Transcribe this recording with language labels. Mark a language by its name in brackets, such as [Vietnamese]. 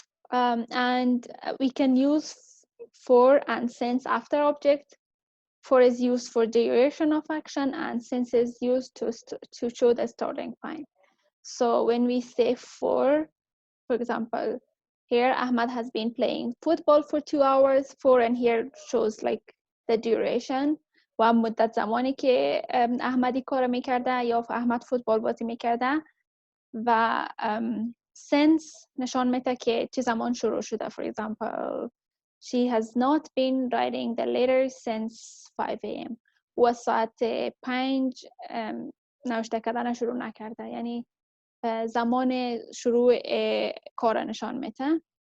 [English] And we can use for and since after object. For is used for duration of action, and since is used to show the starting point. So when we say for example, here Ahmad has been playing football for 2 hours. For and here shows like the duration [Persian] و مدت زمانی که احمدی کار میکرده یا احمد فوتبال بازی میکرده و since نشان میده که چه زمان شروع شده. [English] For example, she has not been writing the letter since 5 a.m. [Persian] و ساعت 5 نوشته کردن شروع نکرده. یعنی زمان شروع کار نشان میده.